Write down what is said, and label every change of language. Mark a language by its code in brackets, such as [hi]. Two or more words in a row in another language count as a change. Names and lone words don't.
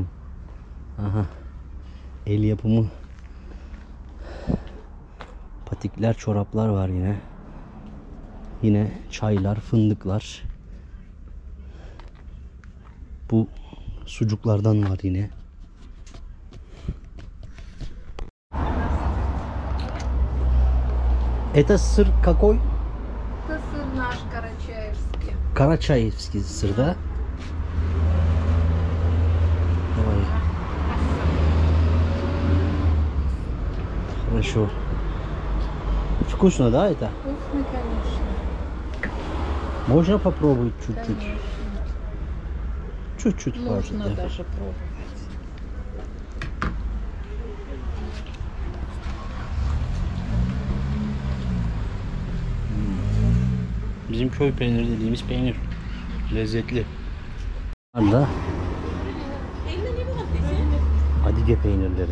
[tr] Aha. El yapımı patikler, çoraplar var yine. Yine çaylar, fındıklar. Bu sucuklardan var yine. [ru] Это сыр какой? Это сыр наш карачаевский. Карачаевский сыр, да? Давай. Хорошо. Вкусно, да, это? Вкусный, конечно. Можно попробовать чуть-чуть? Конечно. Чуть-чуть Можно хватит, да? даже пробовать. [tr] Bizim köy peyniri dediğimiz peynir. Lezzetli. Burada Adige peynirleri.